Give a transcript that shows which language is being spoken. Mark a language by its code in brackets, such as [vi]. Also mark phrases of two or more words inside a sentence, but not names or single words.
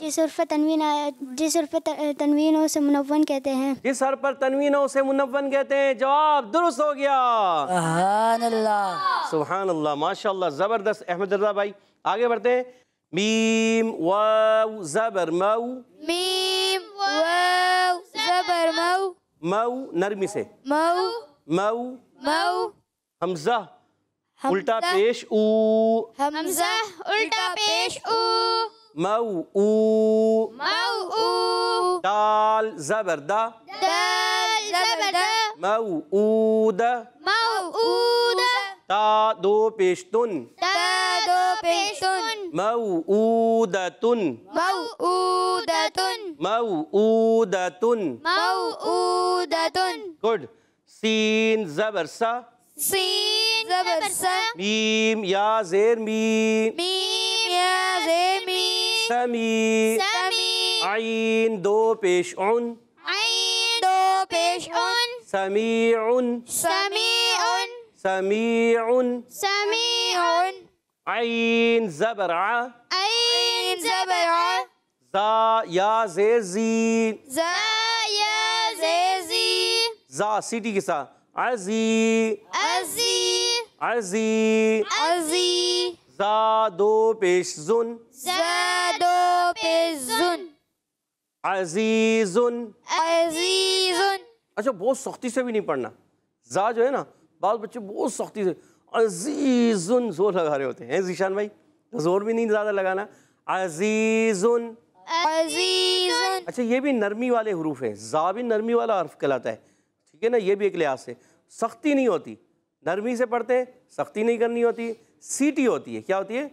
[ur] جس حرف تنوین ہو اسے منون کہتے ہیں. جس حرف پر تنوین ہو اسے منون کہتے ہیں. جواب درست ہو گیا. سبحان اللہ. سبحان اللہ، ماشاءاللہ، زبردست احمد رضا بھائی. آگے بڑھتے ہیں. میم واو زبر مو، میم واو زبر مو، مو نرمی سے، مو مو. مو حمزہ الٹا پیش او، حمزہ الٹا پیش او، مو او. مو او، دال زبر دا، دال زبر دا، مو او دا. موعود، تا دو پیشتن، تا دو پیشتن، موعودتن، موعودتن، موعودتن. موعودتن. گڈ. سین زبر سا، سین زبر سا میم یا زیر می، میم یا زیر می سمی، سمی عین دو پیش عن، عین دو پیش ان سمیع، سمیع سمیع، سمیع عین زبر ع، عین زبر ع زا یا زیر زی، زا یا زیر زی زا سیٹی کے ساتھ، عزی، عزی عزی، عزی زا دو پیش زن، زا دو پیش زن عزیز۔ عزیز اچھا بہت سختی سے بھی نہیں پڑھنا، زا جو ہے نا بعض بچے بہت سختی سے عزیزن زور لگا رہے ہوتے ہیں، ذیشان بھائی زور بھی نہیں زیادہ لگانا، عزیزن۔ عزیز اچھا یہ بھی نرمی والے حروف ہیں، زا بھی نرمی والا حرف کہلاتا ہے، ٹھیک ہے نا، یہ بھی ایک لحاظ سے سختی نہیں ہوتی، نرمی سے پڑھتے ہیں، سختی نہیں کرنی ہوتی، سیٹی ہوتی ہے، کیا ہوتی ہے؟